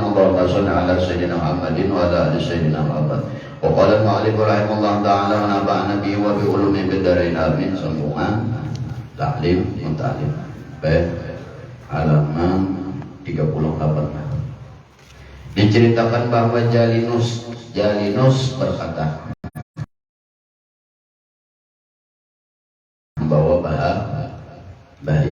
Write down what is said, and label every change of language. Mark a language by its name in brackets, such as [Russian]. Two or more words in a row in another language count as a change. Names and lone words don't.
[Arabic] اللهم صل على سيدنا محمد وعلى آل سيدنا محمد. وقال المؤلف رحمه الله تعالى ونفعنا به وبعلومه في الدارين آمين. [Indonesian] Sambungan ta'lim muta'allim. Baik. Halaman 38. Diceritakan bahwa Jalinus berkata membawa bahaya.